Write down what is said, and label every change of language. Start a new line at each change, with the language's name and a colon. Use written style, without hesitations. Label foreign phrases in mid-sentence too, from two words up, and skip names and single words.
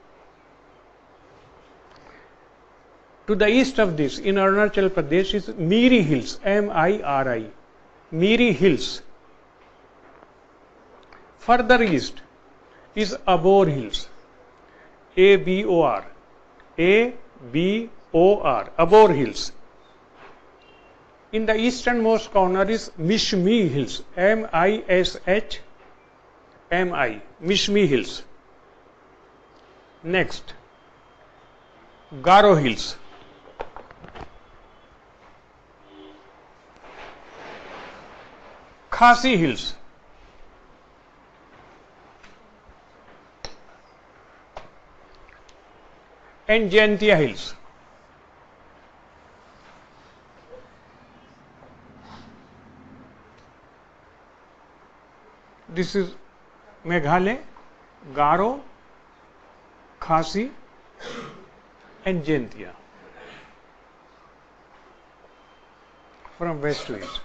English: To the east of this, in Arunachal Pradesh, is Miri Hills, M-I-R-I, Miri Hills. Further east is Abor Hills, A-B-O-R, A-B-O-R. O-R, Abor Hills. In the easternmost corner is Mishmi Hills, M-I-S-H-M-I, Mishmi Hills. Next, Garo Hills. Khasi Hills. And Jaintia Hills. This is Meghalaya, Garo, Khasi and Jaintia from west to east.